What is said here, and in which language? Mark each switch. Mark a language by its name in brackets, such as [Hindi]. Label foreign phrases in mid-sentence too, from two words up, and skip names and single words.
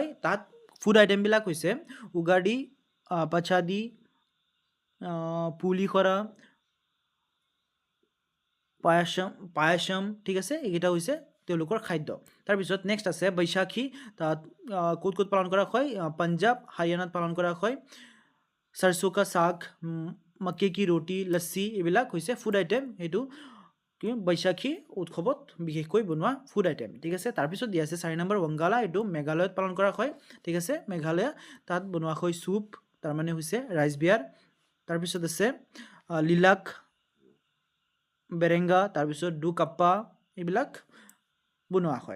[Assamese] তাত [English] food items [Assamese] হৈছে উগাডি, পাচাদি, পুলিখৰা, পায়াসম। ঠিক আছে, এইকেইটা হৈছে তেওঁলোকৰ খাদ্য। তাৰপিছত নেক্সট আছে বৈশাখী, তাত ক'ত ক'ত পালন কৰা হয়, পাঞ্জাৱ হাৰিয়ানাত পালন কৰা হয়। [Hindi] सरसों का साग, मक्के की रोटी, लस्सी [Assamese] এইবিলাক হৈছে [English] food item. [Assamese] সেইটো কি বৈশাখী উৎসৱত বিশেষকৈ বনোৱা [English] food item. [Assamese] ঠিক আছে, তাৰপিছত দিয়া আছে 4 নম্বৰ ৱাংগালা, এইটো মেঘালয়ত পালন কৰা হয়। ঠিক আছে, মেঘালয় তাত বনোৱা হয় চুপ, তাৰমানে হৈছে [English] rice beer. [Assamese] তাৰপিছত আছে লিলাক, বেৰেংগা, তাৰপিছত দুকাপ্পা, এইবিলাক বনোৱা হয়।